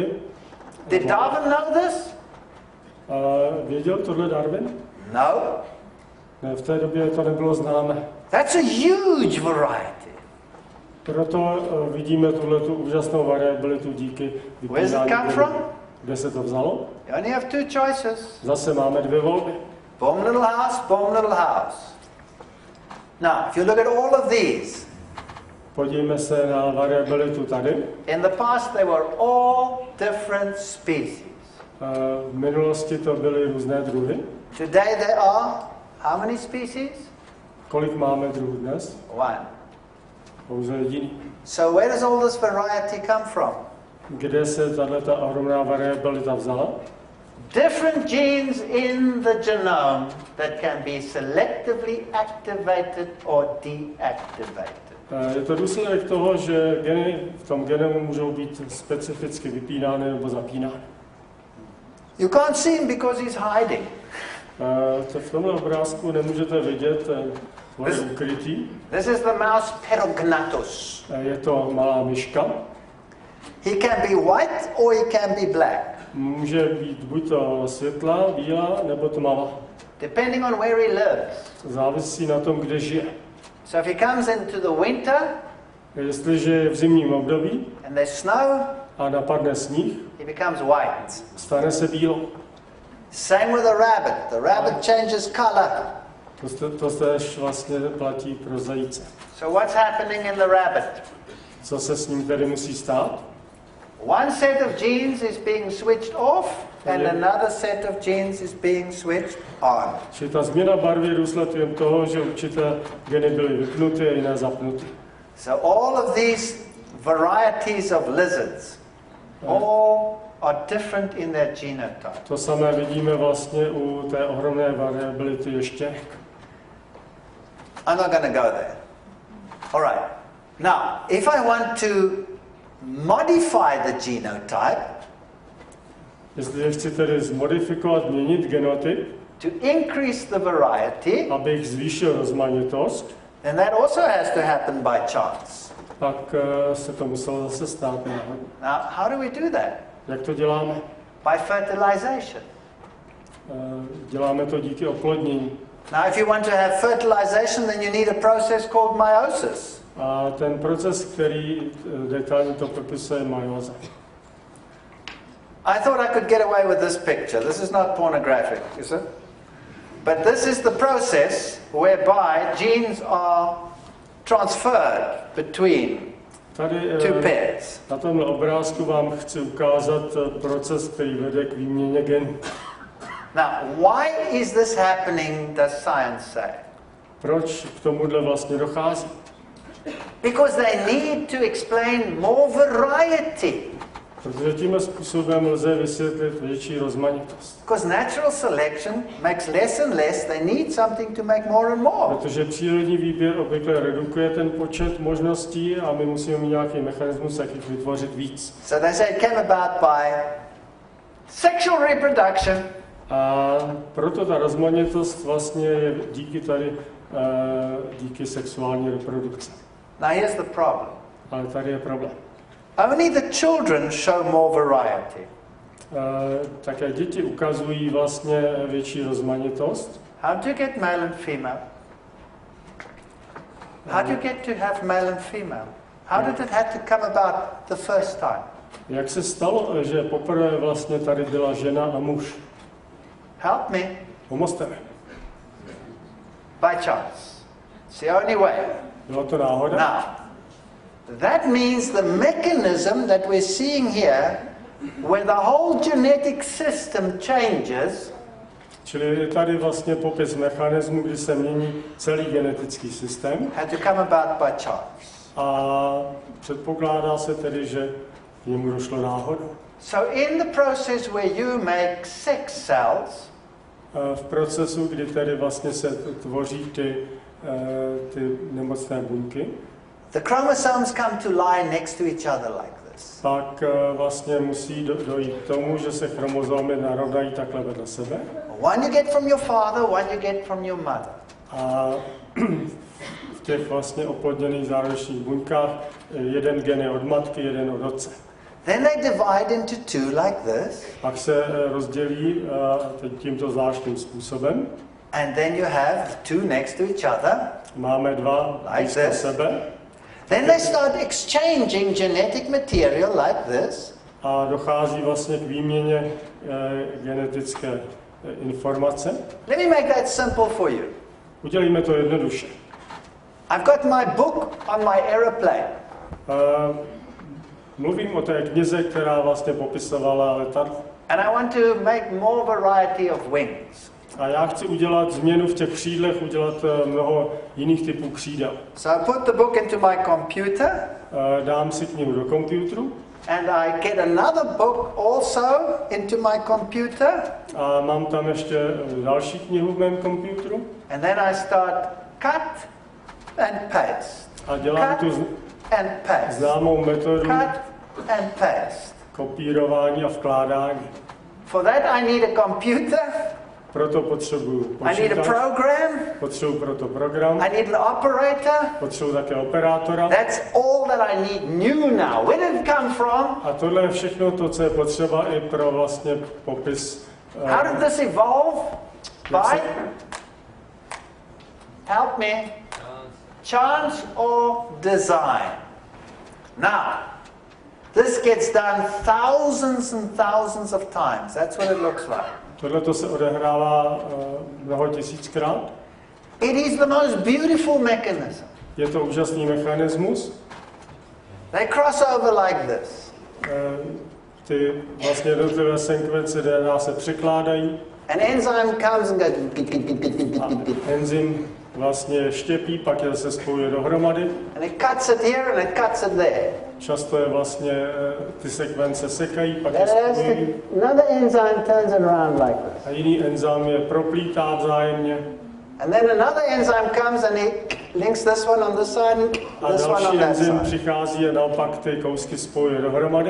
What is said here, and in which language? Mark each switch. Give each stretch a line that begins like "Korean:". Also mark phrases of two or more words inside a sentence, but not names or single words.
English: Did Darwin know this?
Czech: Věděl tohle Darwin?
English: No.
Czech: Ne, v té době to nebylo známé.
English: That's a huge variety.
Czech: Proto vidíme tuhletu úžasnou variabilitu díky
English: Where does it come from?
Czech: Kde se to vzalo?
English: You only have two choices.
Czech: Zase máme dvě volby.
English: Boom little house, boom little house. Now, if you look at all of these,
Czech: podívejme se na variabilitu tady.
English: In the past they were all different species.
Czech: V minulosti to byly různé druhy.
English: Today there are how many species?
Czech: Kolik máme druhů dnes?
English: One.
Czech: Pouze jediný.
English: So where does all this variety come from?
Czech: Kde se tato ohromná variabilita vzala?
English: Different genes in the genome that can be selectively activated or deactivated.
Czech: Je to důsledek toho, že geny v tom genomu můžou být specificky vypínány nebo zapínány.
English: You can't see him because he's hiding.
Czech: To v tomhle obrázku nemůžete vidět, je ukrytý.
English: This is the mouse Perognathus.
Czech: Je to malá myška.
English: He can be white or he can be black.
Czech: Může být buď to světlá, bílá, nebo tmavá.
English: Depending on where he lives.
Czech: Závisí na tom, kde žije.
English: So if he comes into the winter,
Czech: jestliže je v zimním období
English: and there's snow,
Czech: a napadne sníh,
English: he becomes white.
Czech: Stane se bílou.
English: Same with a rabbit. The rabbit changes color.
Czech: To též vlastně platí pro zajíce.
English: So what's happening in the rabbit?
Czech: Co se s ním tedy musí stát?
English: One set of genes is being switched off and another set of genes is being switched on.
Czech: Čili ta změna barvy je důsledkem toho, že určité geny byly vypnuty a jiné zapnuty.
English: So all of these varieties of lizards, all are different in their genotype.
Czech: To samé vidíme vlastně u té ohromné variability ještěrek.
English: I'm not going to go there. All right. Now, if I want to modify the genotype,
Czech: jestli chci tedy zmodifikovat, měnit genotyp,
English: to increase the variety,
Czech: abych zvýšil rozmanitost,
English: then that also has to happen by chance.
Czech: pak se to muselo zase stát náhodou.
English: Now, how do we do that?
Czech: Jak to děláme?
English: By fertilization.
Czech: Děláme to díky oplodnění.
English: Now, if you want to have fertilization, then you need a process called meiosis.
Czech: A ten proces, který detailně to popisuje, je meioza.
English: I thought I could get away with this picture. This is not pornographic, is it? But this is the process whereby genes are transferred between two pairs.
Czech: Na tomhle obrázku vám chci ukázat proces, který vede k výměně genů.
English: Now, why is this happening, does science say?
Czech: Proč k tomuhle vlastně dochází?
English: Because they need to explain more variety.
Czech: Protože tímhle způsobem lze vysvětlit větší rozmanitost.
English: Because natural selection makes less and less, they need something to make more and more.
Czech: Protože přírodní výběr obvykle redukuje ten počet možností a my musíme mít nějaký mechanismus, jak jich vytvořit víc.
English: So they say it came about by sexual reproduction.
Czech: A proto ta rozmanitost vlastně je díky sexuální reprodukci.
English: Now here's the problem.
Czech: Ale tady je problém.
English: Only the children show more variety.
Czech: Také děti ukazují vlastně větší rozmanitost.
English: How do you get male and female? How do you get to have male and female? How did it have to come about the first time?
Czech: Jak se stalo, že poprvé vlastně tady byla žena a muž?
English: Help me.
Czech: Pomozte mi.
English: By chance. It's the only way.
Czech: Byla to náhoda?
English: Now, that means the mechanism that we're seeing here, where the whole genetic system changes,
Czech: čili je tady vlastně popis mechanismu, kdy se mění celý genetický systém.
English: had to come about by chance.
Czech: A předpokládá se tedy, že k němu došlo náhodou.
English: So in the process where you make sex cells,
Czech: V procesu, kdy tedy vlastně se tvoří ty nemocné buňky,
English: the chromosomes come to lie next to each other like this.
Czech: pak vlastně musí dojít k tomu, že se chromozomy narovnají takhle vedle sebe.
English: One you get from your father, one you get from your mother.
Czech: A v těch vlastně oplodněných zárodečných buňkách jeden gen je od matky, jeden od otce.
English: Then they divide into two like this.
Czech: Pak se rozdělí tímto zvláštním způsobem.
English: And then you have two next to each other.
Czech: Máme dva blízko sebe.
English: Then they start exchanging genetic material like this.
Czech: A dochází vlastně k výměně genetické informace.
English: Let me make that simple for you.
Czech: Udělíme to jednoduše.
English: I've got my book on my aeroplane.
Czech: Mluvím o té knize, která vlastně popisovala letadlo.
English: And I want to make more variety of wings.
Czech: A já chci udělat změnu v těch křídlech, udělat mnoho jiných typů křídel.
English: So I put the book into my computer.
Czech: Dám si knihu do počítače.
English: And I get another book also into my computer.
Czech: A mám tam ještě další knihu v mém počítači.
English: And then I start cut and paste.
Czech: A dělám tu
English: and paste.
Czech: známou metodu
English: Cut and paste.
Czech: kopírování a vkládání.
English: For that I need a computer.
Czech: Proto potřebuju počítač.
English: I need a program.
Czech: Potřebuju proto program.
English: I need an operator.
Czech: Potřebuju také operátora.
English: That's all that I need new now. Where did it come from?
Czech: A tohle je všechno to, co je potřeba i pro vlastně popis.
English: How did this evolve? By? Help me. Chance or design? Now, this gets done thousands and thousands of times. That's what it looks like.
Czech: Tohle to se odehrává mnoho tisíckrát.
English: It is the most beautiful mechanism.
Czech: Je to úžasný mechanismus.
English: They cross over like this.
Czech: Ty vlastně jednotlivé sekvence DNA se překládají.
English: An enzyme comes and goes.
Czech: Enzym vlastně štěpí, pak je se spojuje dohromady.
English: And it cuts it here and it cuts it there.
Czech: Často je vlastně ty sekvence sekají, pak je spojují.
English: Another enzyme turns it around like this.
Czech: A jiný enzym je proplítá vzájemně.
English: And then another enzyme comes and he links this one on this side and this one on that
Czech: enzym
English: side.
Czech: přichází a naopak ty kousky spojuje dohromady.